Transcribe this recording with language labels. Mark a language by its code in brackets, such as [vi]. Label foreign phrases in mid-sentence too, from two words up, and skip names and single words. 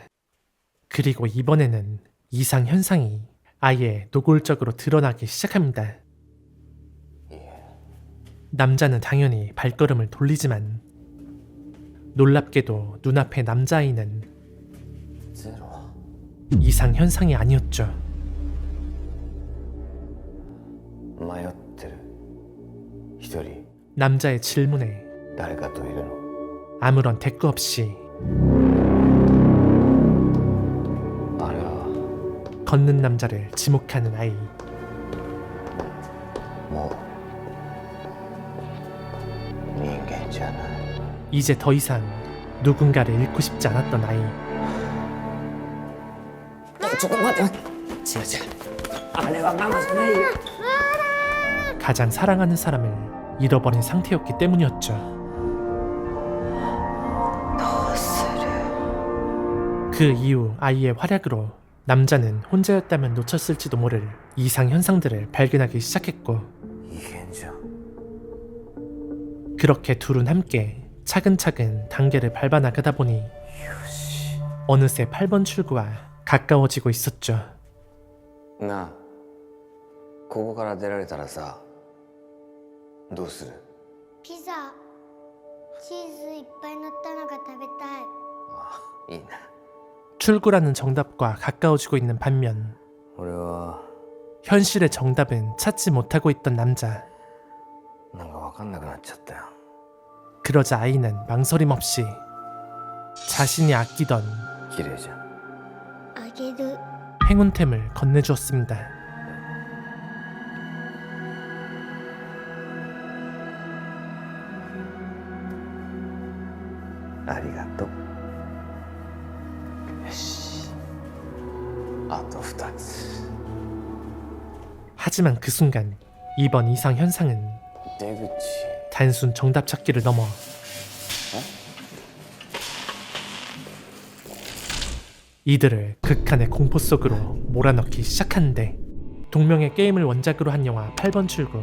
[ko] 그리고 이번에는 이상 현상이 아예 노골적으로 드러나기 시작합니다. 남자는 당연히 발걸음을 돌리지만 놀랍게도 눈앞의 남자아이는 [ja] ゼロ [ko] 이상 현상이 아니었죠. [ja] 迷ってる一人 [ko] 남자의 질문에 [ja] 誰かといるの [ko] 아무런 대꾸 없이 [ja] あれは [ko] 걷는 남자를 지목하는 아이. [ja] もう人間じゃない [ko] 이제 더 이상 누군가를 잃고 싶지 않았던 아이. [ja] ちょっと待って待って違う違うあれはママじゃないよ [ko] 가장 사랑하는 사람을 잃어버린 상태였기 때문이었죠. [ja] どうする [ko] 그 이후 아이의 활약으로 남자는 혼자였다면 놓쳤을지도 모를 이상 현상들을 발견하기 시작했고 [ja] 異変じゃん [ko] 그렇게 둘은 함께 차근차근 단계를 밟아 나가다 보니 어느새 8번 출구와 가까워지고 있었죠. [ja] なあここから出られたらさどうするピザチーズいっぱい乗ったのが食べたいあいいな [ko] 출구라는 정답과 가까워지고 있는 반면 [ja] 俺は [ko] 현실의 정답은 찾지 못하고 있던 남자. [ja] なんか分かんなくなっちゃったよ [ko] 그러자 아이는 망설임 없이 자신이 아끼던 [ja] 綺麗じゃんあげる [ko] 행운템을 건네주었습니다. [ja] ありがとうよしあと2つ [ko] 하지만 그 순간 이번 이상 현상은 [ja] 出口 [ko] 단순 정답 찾기를 넘어 이들을 극한의 공포 속으로 몰아넣기 시작하는데 동명의 게임을 원작으로 한 영화 8번 출구.